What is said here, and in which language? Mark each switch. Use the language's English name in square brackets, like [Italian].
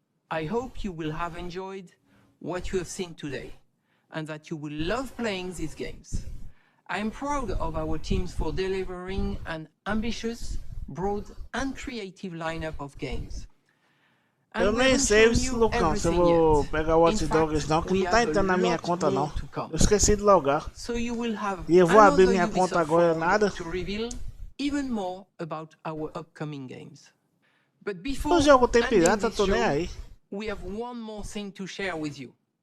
[English] I hope you will have enjoyed what you have seen today. and that you will love playing these games. I am proud of our teams for delivering an ambitious, broad, and creative lineup of games. [Portuguese] Eu nem sei, Lucão, se eu vou pegar o Watch Dogs não, que não tá entrando na minha conta não. Eu esqueci de logar. E eu vou abrir minha conta agora, nada. O jogo tem pirata, tô nem aí. [English] We have one more thing to share with you.